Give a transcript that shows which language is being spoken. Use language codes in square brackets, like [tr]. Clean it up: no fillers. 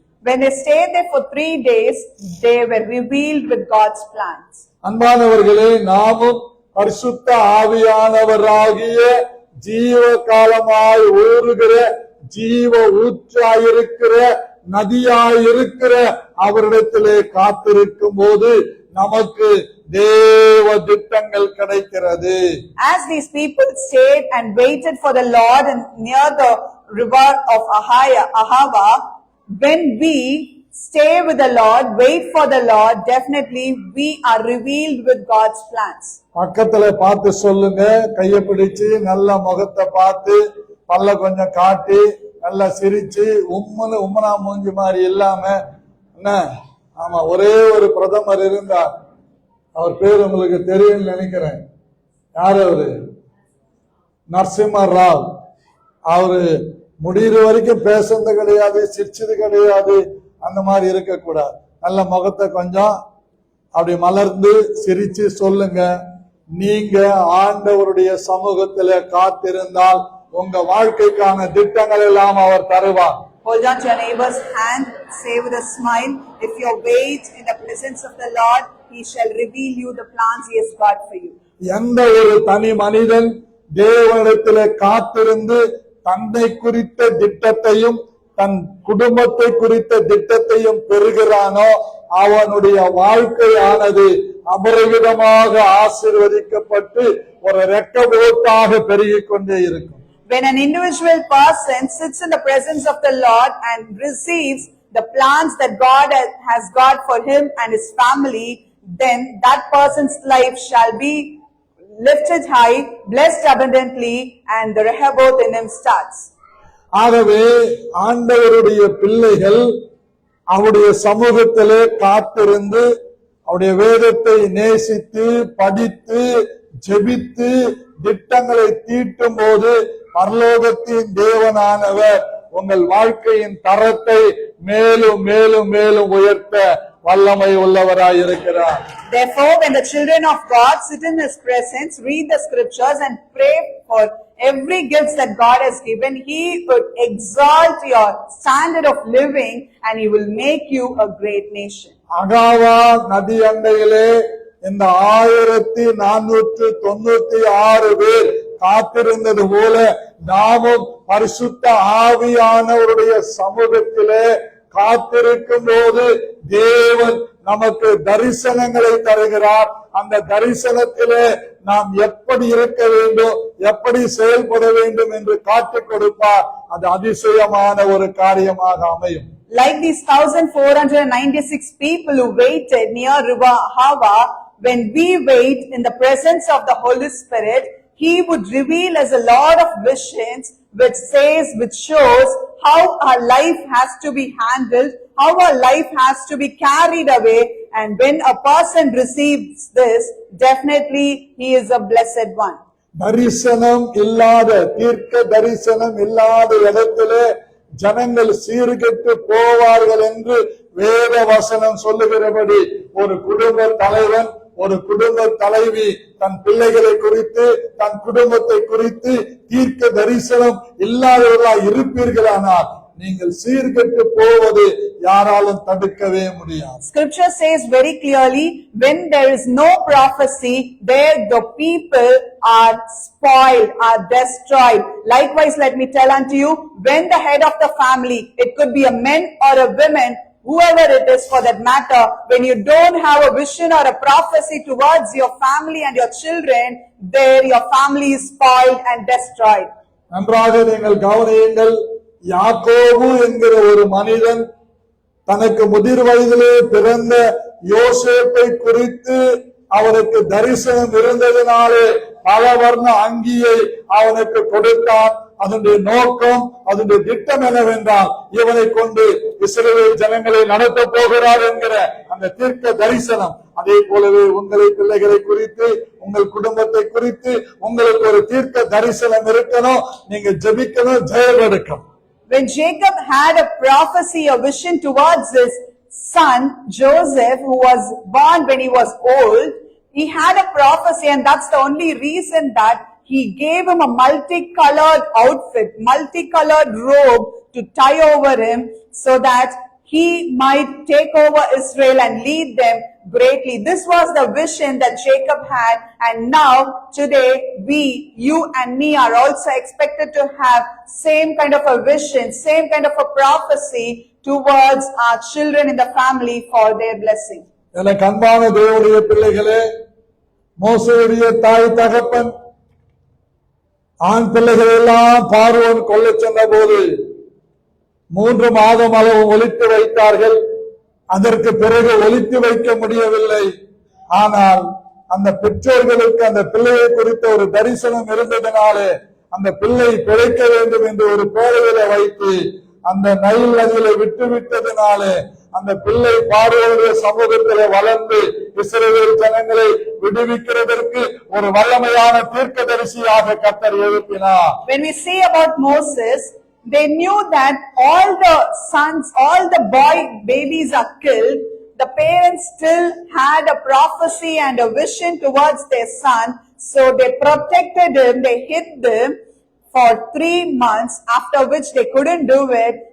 [en] When they stayed there for 3 days, they were revealed with God's plans. [ta] அன்பானவர்களே, நாமும் பரிசுத்த ஆவியானவராகிய ஜீவ காலமாய் ஊறுகிற ஜீவ ஊற்றாயிருக்கிற நதியாயிருக்கிற அவரிடத்திலே காத்திருக்கும் போது நமக்கு தேவ திட்டங்கள் கிடைக்கிறது. [en] As these people stayed and waited for the Lord and near the river of Ahava, when we stay with the Lord, wait for the Lord, definitely we are revealed with God's plans. [ta] பக்கத்துல பார்த்து சொல்லுங்க, கைய பிடிச்சு நல்ல முகத்தை பார்த்து பல்ல கொஞ்சம் காட்டி நல்லா சிரிச்சு உம்மனா மூஞ்சி மாதிரி இல்லாம என்ன. ஆமா, ஒரே ஒரு பிரதமர் இருந்தார், அவர் பேர் உங்களுக்கு தெரியும் நினைக்கிறேன். யாரு அவரு? நரசிம்ம ராவ். அவரு முடிகிற வரைக்கும் பேசுறது கிடையாது, சிரிச்சது கிடையாது, அந்த மாதிரி இருக்க கூடாது. நல்ல முகத்தை கொஞ்சம் அப்படி மலர்ந்து சிரிச்சு சொல்லுங்க, நீங்க ஆண்டவருடைய சமூகத்துல காத்திருந்தால் உங்க வாழ்க்கைக்கான திட்டங்கள் எல்லாம் அவர் தருவார். [en] Hold on to your neighbor's hand, say with a smile, if you wait in the presence of the Lord, He shall reveal you the plans He has got for you. [ta] எந்த ஒரு தனி மனிதன் தேவனிடத்திலே காத்திருந்து தன்னை குறித்த திட்டத்தையும் தன் குடும்பத்தை குறித்த திட்டத்தையும் பெறுகிறானோ அவனுடைய வாழ்க்கையானது அபரிவிதமாக ஆசீர்வதிக்கப்பட்டு ஒரு ரெக்கபோட்டாக பெருகிக் கொண்டே இருக்கும். [en] When an individual person sits in the presence of the Lord and receives the plans that God has got for him and his family, then that person's life shall be lifted high, blessed abundantly, and the Rehoboth in him starts. [ta] ஆகவே ஆண்டவருடைய பிள்ளைகள் அவருடைய சமூகத்திலே காத்திருந்து அவருடைய வேதத்தை நேசித்து படித்து ஜெபித்து திட்டங்களை தீட்டும் போது பரலோகத்தின் தேவனானவர் உங்கள் வாழ்க்கையின் தரத்தை மேலும் மேலும் மேலும் உயர்த்த வல்லமை உள்ளவராய் இருக்கிறார். [en] Therefore, when the children of God sit in His presence, read the scriptures and pray for every gift that God has given, He would exalt your standard of living and He will make you a great nation. [ta] அகாவா நதி அண்டையிலே இந்த 1496 பேர் காத்திருந்தது போல நாமும் பரிசுத்த ஆவியானவருடைய சமூகத்திலே காத்திருக்கும் போது தேவன் நமக்கு தரிசனங்களை தருகிறார். அந்த தரிசனத்திலே நாம் எப்படி இருக்க வேண்டும், எப்படி செயல்பட வேண்டும் என்று காட்டிக் கொடுப்பார். அது அதிசயமான ஒரு காரியமாக அமையும். [en] Like these 1496 people who waited near River Hava, when we wait in the presence of the Holy Spirit, He would reveal us a lot of visions which shows how our life has to be handled, how our life has to be carried away. And when a person receives this, definitely he is a blessed one. [ta] தரிசனம் இல்லாத, தீர்க்க தரிசனம் இல்லாத இடத்திலே ஜனங்கள் சீர்கெட்டு போவார்கள் என்று வேத வசனம் சொல்லுகிறபடி ஒரு குடும்ப தலைவன், ஒரு குடும்ப தலைவி தன் பிள்ளைகளை குறித்து, தன் குடும்பத்தை குறித்து தீர்க்க தரிசனம் இல்லாதவர்களாய் இருப்பீர்களானால் நீங்கள் சீர்கெட்டு போவது யாராலும் தடுக்கவே முடியாது. [en] Scripture says very clearly, when there is no prophecy, there the people are spoiled, are destroyed. Likewise, let me tell unto you, when the head of the family, it could be a man or a woman, whoever it is for that matter, when you don't have a vision or a prophecy towards your family and your children, there your family is spoiled and destroyed. [ta] நன்றாக நீங்கள் கவனியுங்கள். யாக்கோபு என்கிற ஒரு மனிதன் தனக்கு முதிர் வயதிலே பிறந்த யோசேப்பை குறித்து அவனுக்கு தரிசனம் இருந்ததினாலே பல வர்ண அங்கியை அவனுக்கு கொடுத்தான். அதனுடைய நோக்கம், அதனுடைய திட்டம் என்னவென்றால் இவனை கொண்டு இஸ்ரவேல் ஜனங்களை நடத்த போகிறார் என்கிற அந்த தீர்க்க தரிசனம். அதே போலவே உங்களை பிள்ளைகளை குறித்து, உங்கள் குடும்பத்தை குறித்து உங்களுக்கு ஒரு தீர்க்க தரிசனம் இருக்கணும். நீங்க ஜெபிக்கணும், ஜெயம் எடுக்கணும். [en] When Jacob had a prophecy, a vision towards his son Joseph, who was born when he was old, he had a prophecy, and that's the only reason that he gave him a multicolored outfit, multicolored robe to tie over him, so that he might take over Israel and lead them greatly. This was the vision that Jacob had, and now today you and me are also expected to have same kind of a vision, same kind of a prophecy towards our children in the family for their blessing. [ta] எனக்கு அன்பான தேவனுடைய பிள்ளைகளே, மோசேயுடைய தாய் தகப்பன் ஆண் பிள்ளைகள் எல்லாம் பார்வோன் கொல்லச் சென்ற போது 3 மாதம் அளவு ஒளித்து வைத்தார்கள். அதற்கு பிறகு ஒளித்து வைக்க முடியவில்லை. ஆனால் அந்த பெற்றோர்களுக்கு அந்த பிள்ளையை குறித்த ஒரு தரிசனம் இருந்ததினாலே அந்த பிள்ளை பிழைக்க வேண்டும் என்று ஒரு பேழையில வைத்து அந்த நைல் நதியில விட்டுவிட்டதினாலே அந்த பிள்ளை பார்வோனுடைய சமூகத்திலே வளர்ந்து இஸ்ரவேல் ஜனங்களை விடுவிக்கிறதற்கு ஒரு வல்லமையான தீர்க்கதரிசியாக கர்த்தர் எழுப்பினார். [en] When we see about Moses, they knew that all the sons, all the boy babies are killed. The parents still had a prophecy and a vision towards their son. So they protected him, they hid him for 3 months, after which they couldn't do it.